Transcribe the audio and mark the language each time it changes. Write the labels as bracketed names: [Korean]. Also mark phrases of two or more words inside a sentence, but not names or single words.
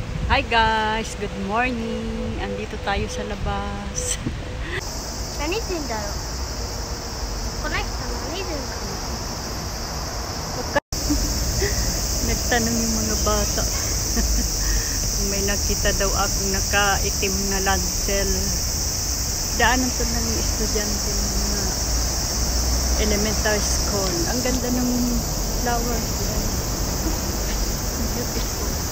[English] Hi guys, good morning. [Filipino] Andito tayo sa labas. [Japanese] 何してんだろう。この人何してんだろう。 [Filipino] Nagtanong yung mga bata. Kung may nakita daw akong nakaitim na lancel. Daanan to ng estudyante ng mga [English] elementary school. [Filipino] Ang ganda ng flower. Beautiful.